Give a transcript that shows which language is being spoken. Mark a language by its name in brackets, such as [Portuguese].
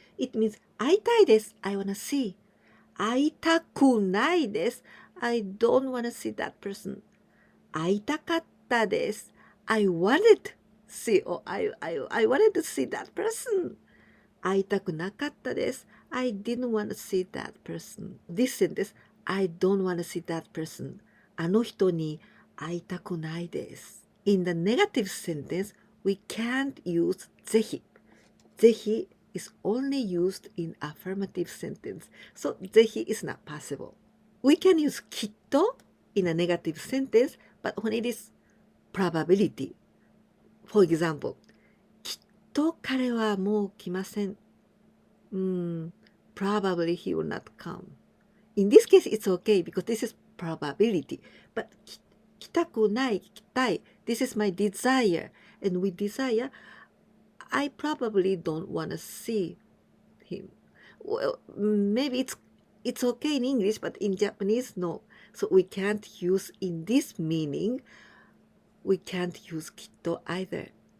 [English] It means [Japanese] 会いたいです [English] I wanna see. [Japanese] 会いたくないです [English] I don't wanna see that person. [Japanese] 会いたかったです [English] I wanted see or I wanted to see that person. [Japanese] 会いたくなかったです [English] I didn't want to see that person. This sentence, I don't want to see that person. [Japanese] あの人に会いたくないです。 [English] In the negative sentence, we can't use ぜひ。ぜひ is only used in affirmative sentence. So ぜひ is not possible. We can use きっと in a negative sentence, but when it is probability. [Japanese] For example, きっと彼はもう来ません。 [English] Probably he will not come. In this case, it's okay because this is probability. But [Japanese] 来たくない、来たい. [English] This is my desire. And with desire, I probably don't want to see him. Well, maybe it's okay in English, but in Japanese, no. So we can't use in this meaning, we can't use きっと either.